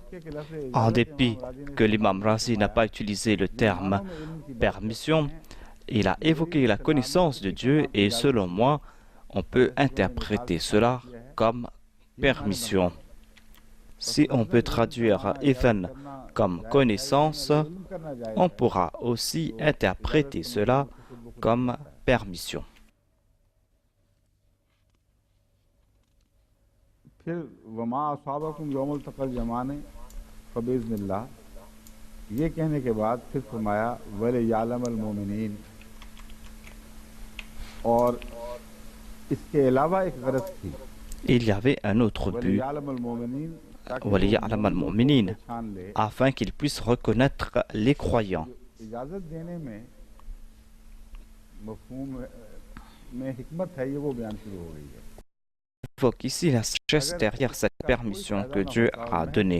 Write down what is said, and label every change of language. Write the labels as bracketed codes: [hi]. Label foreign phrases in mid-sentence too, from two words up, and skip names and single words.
[fr] En dépit que l'imam Razi n'a pas utilisé le terme permission, il a évoqué la connaissance de Dieu et selon moi, on peut interpréter cela comme permission. Si on peut traduire Ethan comme connaissance, on pourra aussi interpréter cela comme permission. [ur] یہ کہنے کے بعد پھر فرمایا [ar] وليعلم المؤمنين, [ur] اور اس کے علاوہ ایک غرض تھی. [fr] Il y avait un autre but, afin qu'ils puissent reconnaître les croyants. Il évoque ici la sagesse derrière cette permission que Dieu a donnée.